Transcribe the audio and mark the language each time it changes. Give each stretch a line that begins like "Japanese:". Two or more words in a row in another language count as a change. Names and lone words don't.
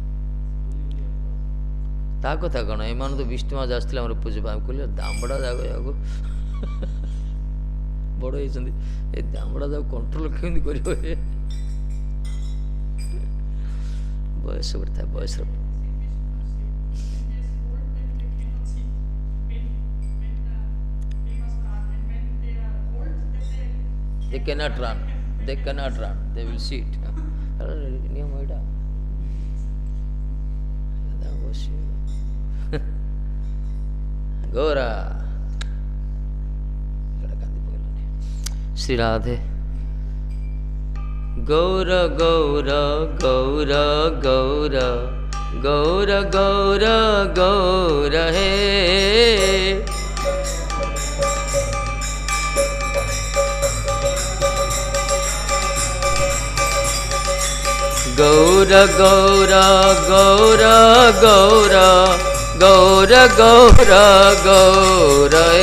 Odia: ତା କଥା କ'ଣ, ଏମାନେ ତ 20 ମାସ ଆସିଥିଲେ ଆମର ପୂଜା ପାଇଁ, କହିଲେ ଦାମଡ଼ା ଯାକ ଯାକୁ ବଡ଼ ହେଇଛନ୍ତି, ଏ ଦାମଡ଼ା ଯାକୁ କଣ୍ଟ୍ରୋଲ କେମିତି କରିବ? ବୟସ ଗୋଟେ ଥାଏ, ବୟସର
English: they cannot run, they will sit.
Odia: ନିୟମ ଏଇଟା। ଗୌରା କାନ୍ଦି ପକେଇଲାନି। ଶ୍ରୀ ରାଧେ। ଗୌର ଗୌର ଗୌର ଗୌର ଗୌର ଗୌର ଗୌର ହେ गौर गौर गौर गौर गौर गौर गौर